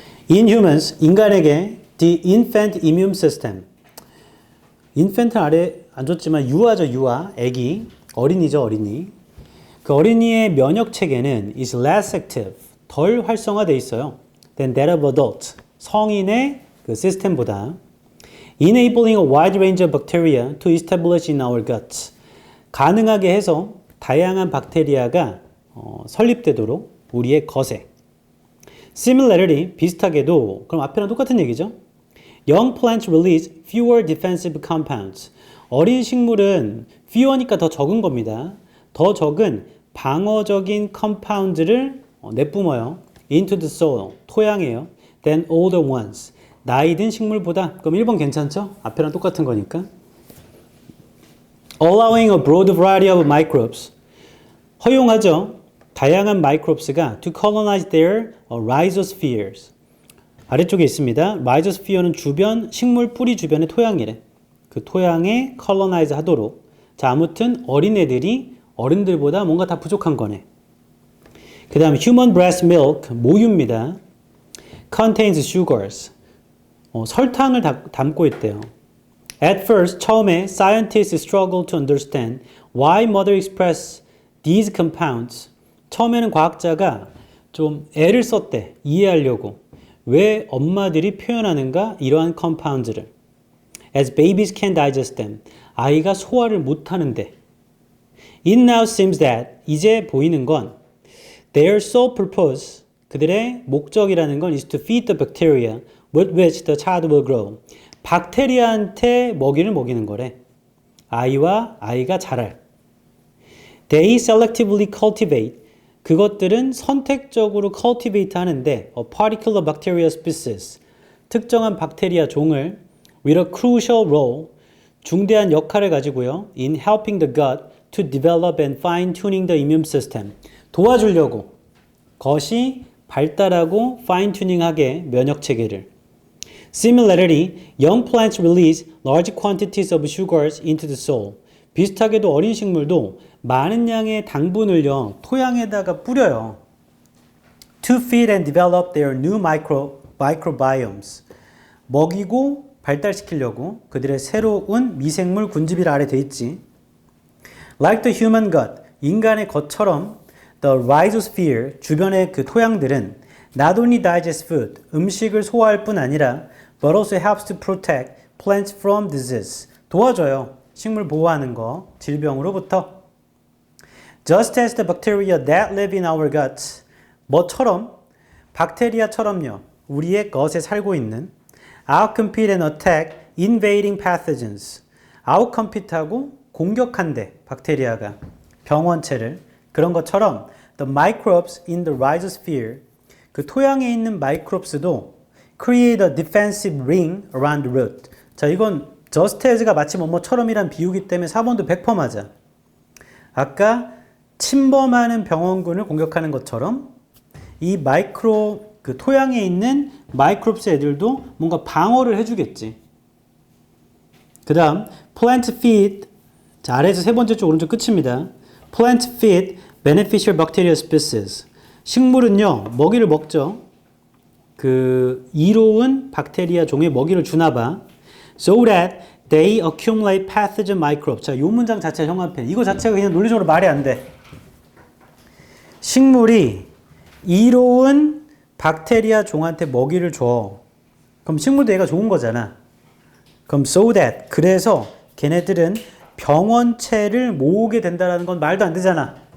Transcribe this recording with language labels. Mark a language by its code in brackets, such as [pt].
[en] In humans, [ko] 인간에게 [en] the infant immune system. [ko] infant 아래 안 줬지만 유아죠, 유아. 애기. 어린이죠, 어린이. 그 어린이의 면역 체계는 [en] is less active. [ko] 덜 활성화되어 있어요. [en] than that of adult. [ko] 성인의 그 시스템보다. [en] enabling a wide range of bacteria to establish in our guts. [ko] 가능하게 해서 다양한 박테리아가 설립되도록 우리의 겉에. similarly, 비슷하게도, 그럼 앞에랑 똑같은 얘기죠. [en] young plants release fewer defensive compounds. [ko] 어린 식물은 fewer니까 더 적은 겁니다. 더 적은 방어적인 컴파운드를 내뿜어요. [en] into the soil, [ko] 토양에요. [en] than older ones. [ko] 나이 든 식물보다. 그럼 1번 괜찮죠? 앞에랑 똑같은 거니까. [en] allowing a broad variety of microbes. [ko] 허용하죠. 다양한 마이크롭스가 [en] to colonize their rhizospheres. [ko] 아래쪽에 있습니다. rhizosphere는 주변 식물 뿌리 주변의 토양이래. 그 토양에 colonize 하도록. 자, 아무튼 어린애들이 어른들보다 뭔가 다 부족한 거네. 그 다음에 [en] human breast milk, [ko] 모유입니다. [en] contains sugars. [ko] 설탕을 담고 있대요. [en] At first, [ko] 처음에 [en] scientists struggle to understand why mother express these compounds. [ko] 처음에는 과학자가 좀 애를 썼대. 이해하려고. 왜 엄마들이 표현하는가? 이러한 compounds를. [en] As babies can digest them. [ko] 아이가 소화를 못하는데. [en] It now seems that [ko] 이제 보이는 건 [en] their sole purpose [ko] 그들의 목적이라는 건 [en] is to feed the bacteria with which the child will grow. [ko] 박테리아한테 먹이를 먹이는 거래. 아이가 자랄. [en] They selectively cultivate. [ko] 그것들은 선택적으로 cultivate 하는데 [en] a particular bacteria species. [ko] 특정한 박테리아 종을 [en] with a crucial role. [ko] 중대한 역할을 가지고요. [en] in helping the gut to develop and fine-tuning the immune system. [ko] 도와주려고. 것이 발달하고 fine-tuning하게 면역체계를. [en] Similarly, young plants release large quantities of sugars into the soil. [ko] 비슷하게도 어린 식물도 많은 양의 당분을요, 토양에다가 뿌려요. [en] To feed and develop their new microbiomes. [ko] 먹이고 발달시키려고 그들의 새로운 미생물 군집이라 아래 돼 있지. [en] Like the human gut, [ko] 인간의 겉처럼 [en] the rhizosphere, [ko] 주변의 그 토양들은 [en] not only digest food, [ko] 음식을 소화할 뿐 아니라 [en] but also helps to protect plants from disease. [ko] 도와줘요. 식물 보호하는 거, 질병으로부터. [en] Just as the bacteria that live in our guts. [ko] 뭐처럼? 박테리아처럼요. 우리의 것에 살고 있는 [en] outcompete and attack invading pathogens. [ko] outcompete하고 공격한대, 박테리아가. 병원체를. [en] 그런 것처럼 the microbes in the rhizosphere. [ko] 그 토양에 있는 마이크롭스도 [en] create a defensive ring around the root. [ko] 자, 이건 just as가 마치 뭐뭐처럼이란 비유기 때문에 4번도 100% 맞아. 아까 침범하는 병원군을 공격하는 것처럼 이 그 토양에 있는 마이크롭스 애들도 뭔가 방어를 해주겠지. 그 다음 plant feed. 자, 아래에서 세 번째 쪽 오른쪽 끝입니다. [en] plant feed beneficial bacteria species. [ko] 식물은요, 먹이를 먹죠. 그 이로운 박테리아 종의 먹이를 주나 봐. [en] So that they accumulate pathogen microbes. [ko] 자, 이 문장 자체 형광펜. 이거 자체가 그냥 논리적으로 말이 안 돼. 식물이 이로운 박테리아 종한테 먹이를 줘. 그럼 식물도 얘가 좋은 거잖아. 그럼 so that. 그래서 걔네들은 병원체를 모으게 된다는 건 말도 안 되잖아.